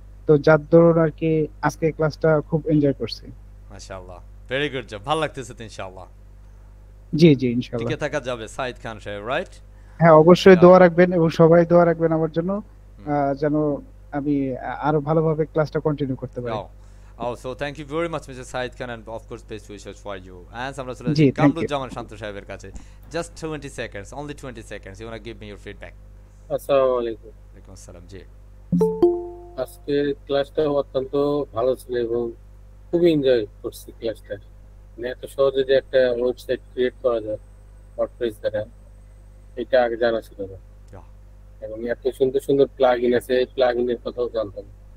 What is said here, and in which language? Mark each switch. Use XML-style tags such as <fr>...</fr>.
<bn>তো যার দরুন আর কি আজকে ক্লাসটা খুব এনজয় করছি। মাশাআল্লাহ,</bn> <en>very good job,</en> <bn>ভালো লাগতেছে তো ইনশাআল্লাহ। জি জি, ইনশাআল্লাহ। টিকে থাকা যাবে সাইদ খান সাহেব, রাইট? হ্যাঁ, অবশ্যই দোয়া রাখবেন এবং সবাই দোয়া রাখবেন আমার জন্য, যেন আমি আরো ভালোভাবে ক্লাসটা কন্টিনিউ করতে পারি।</bn> <en>Oh, so thank you very much, Mr. Said Khan, and of course, best wishes for you.</en> <bn>And আমরা চলে জি, যাচ্ছি</bn> <en>Thank you.</en> <bn>কামরুজ্জামান শান্ত সাহেবের কাছে।</bn> <en>Just 20 seconds, only 20 seconds. You wanna give me your feedback?</en> <bn>আসসালামু আলাইকুম। ওয়ালাইকুম আসসালাম। জি আজকে ক্লাসটা অত্যন্ত ভালো ছিল এবং খুবই এনজয় করছি ক্লাসটা। মানে এত সহজে যে একটা ওয়েবসাইট ক্রিয়েট করা যায় ওয়ার্ডপ্রেস দ্বারা, এটা আগে জানা ছিল না।</bn> <en>Yeah.</en> <bn>এবং এত সুন্দর সুন্দর প্লাগইন আছে, এই প্লাগইনের কথাও জানতাম না।</bn>